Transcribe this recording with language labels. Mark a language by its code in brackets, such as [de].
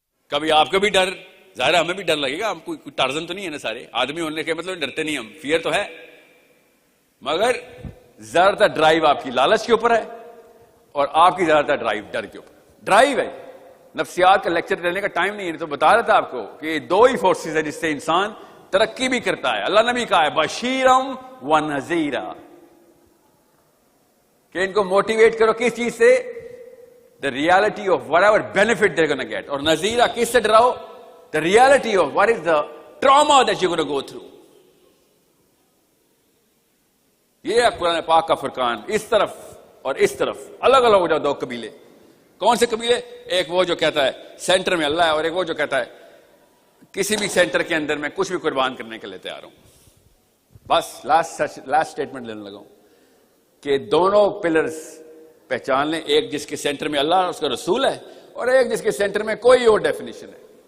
[ur] کبھی آپ کو بھی ڈر, ظاہر ہمیں بھی ڈر لگے گا, ہم کوئی ٹارزن تو نہیں ہے نا, سارے آدمی ہونے کے مطلب ڈرتے نہیں, ہم فیئر تو ہے, مگر زیادہ تر ڈرائیو آپ کی لالچ کے اوپر ہے اور آپ کی زیادہ تر ڈرائیو ڈر کے اوپر. ڈرائیو ہے. نفسیات کا لیکچر دینے کا ٹائم نہیں ہے, تو بتا رہا تھا آپ کو کہ دو ہی فورسز ہیں جس سے انسان ترقی بھی کرتا ہے. اللہ نے بھی کہا ہے بشیرم و نذیرا, کہ ان کو موٹیویٹ کرو کس چیز سے؟ [en] the reality of whatever benefit they're going to get. [ur] اور نذیرا کس سے ڈراؤ؟ [en] the reality of what is the trauma that you're going to go through. [ur] یہ ہے قرآن پاک کا فرقان. اس طرف اور اس طرف الگ الگ ہو جاؤ دو قبیلے. کون سے قبیلے؟ ایک وہ جو کہتا ہے سینٹر میں اللہ ہے, اور ایک وہ جو کہتا ہے کسی بھی سینٹر کے اندر میں کچھ بھی قربان کرنے کے لیے تیار ہوں. بس لاسٹ اسٹیٹمنٹ لینے لگا ہوں کہ دونوں پلرز پہچان لیں, ایک جس کے سینٹر میں اللہ اور اس کا رسول ہے, اور ایک جس کے سینٹر میں کوئی اور ڈیفینیشن ہے.